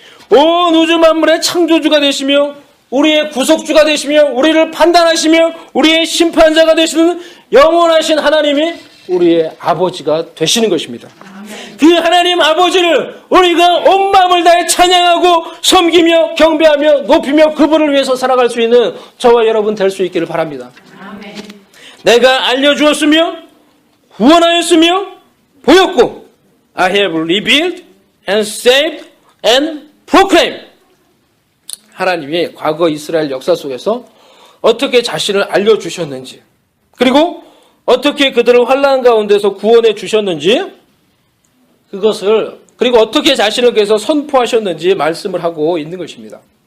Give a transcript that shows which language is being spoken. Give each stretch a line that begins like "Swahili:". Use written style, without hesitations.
Korean: 온 우주 만물의 창조주가 되시며 우리의 구속주가 되시며 우리를 판단하시며 우리의 심판자가 되시는 영원하신 하나님이 우리의 아버지가 되시는 것입니다. 그 하나님 아버지를 우리가 온 마음을 다해 찬양하고 섬기며 경배하며 높이며 그분을 위해서 살아갈 수 있는 저와 여러분 될 수 있기를 바랍니다. 아멘. 내가 알려주었으며 구원하였으며 보였고
English: I have revealed and saved and proclaimed.
Korean: 하나님이 과거 이스라엘 역사 속에서 어떻게 자신을 알려주셨는지 그리고 어떻게 그들을 환난 가운데서 구원해 주셨는지 그것을 그리고 어떻게 자신을 위해서 선포하셨는지 말씀을 하고 있는 것입니다.